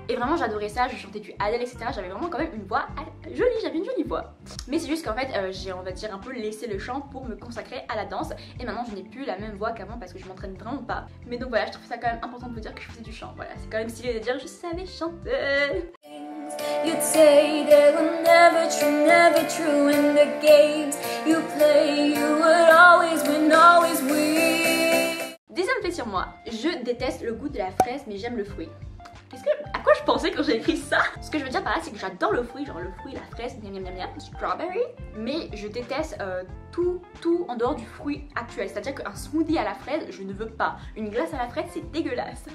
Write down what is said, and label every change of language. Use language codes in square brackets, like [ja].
[fr] Et vraiment j'adorais ça, je chantais du Adele, etc. J'avais vraiment quand même une voix jolie, j'avais une jolie voix. Mais c'est juste qu'en fait, j'ai on va dire un peu laissé le chant pour me consacrer à la danse. Et maintenant je n'ai plus la même voix qu'avant parce que je m'entraîne vraiment pas. Mais donc voilà, je trouve ça quand même important de vous dire que je faisais du chant. Voilà, c'est quand même stylé de dire je savais chanter. [en] You'd say they were never true in the games you play, you would always win, always win. [fr] Dixième fait sur moi, je déteste le goût de la fraise mais j'aime le fruit. À quoi je pensais quand j'ai écrit ça? Ce que je veux dire par là c'est que j'adore le fruit, genre le fruit, la fraise, strawberry. Mais je déteste tout en dehors du fruit actuel. C'est-à-dire qu'un smoothie à la fraise, je ne veux pas. Une glace à la fraise, c'est dégueulasse.